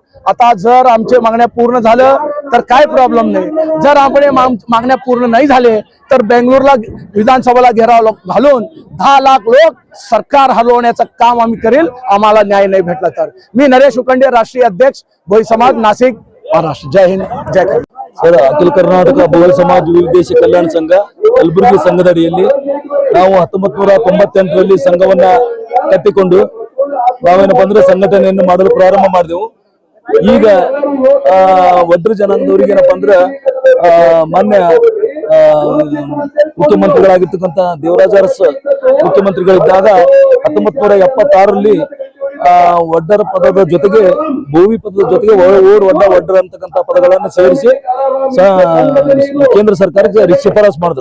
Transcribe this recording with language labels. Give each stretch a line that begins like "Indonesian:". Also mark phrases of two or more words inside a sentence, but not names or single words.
Marathi: आता जर आमचे मागण्या पूर्ण झालं तर काय प्रॉब्लेम नाही। जर आपले मागण्या पूर्ण नाही झाले तर बेंगलोरला विधानसभेला घेराव घालून 10 लाख लोक सरकार हलवण्याचं काम आम्ही करेल, आम्हाला न्याय नाही भेटला तर। मी नरेश उकंडे, राष्ट्रीय अध्यक्ष भोई समाज नाशिक, महाराष्ट्र। जय हिंद, जय कर्नाटक।
Kannada: ಸರ್, ಅಖಿಲ ಕರ್ನಾಟಕ ಬಹುಲ್ ಸಮಾಜ ವಿವಿಧೇಶ ಕಲ್ಯಾಣ ಸಂಘ ಕಲಬುರಗಿ ಸಂಘದಡಿಯಲ್ಲಿ ನಾವು 1998ರಲ್ಲಿ ಸಂಘವನ್ನ ಕಟ್ಟಿಕೊಂಡು ನಾವೇನಪ್ಪ ಅಂದ್ರೆ ಸಂಘಟನೆಯನ್ನು ಮಾಡಲು ಪ್ರಾರಂಭ ಮಾಡಿದೆವು। ಈಗ ವಡ್ರ ಜನಾಂಗದವರಿಗೆ ಏನಪ್ಪ ಅಂದ್ರೆ ಮಾನ್ಯ ಮುಖ್ಯಮಂತ್ರಿಗಳಾಗಿರ್ತಕ್ಕಂಥ ದೇವರಾಜ ಅರಸ್ ಮುಖ್ಯಮಂತ್ರಿಗಳಿದ್ದಾಗ 1976ರಲ್ಲಿ ವಡ್ಡರ ಪದದ ಜೊತೆಗೆ ಭೋವಿ ಪದದ ಜೊತೆಗೆ ಓರ್ ವಡ್ಡ ವಡ್ಡರ ಅಂತಕ್ಕಂಥ ಪದಗಳನ್ನು ಸೇರಿಸಿ ಕೇಂದ್ರ ಸರ್ಕಾರಕ್ಕೆ ಶಿಫಾರಸ್ ಮಾಡಿದ್ರು।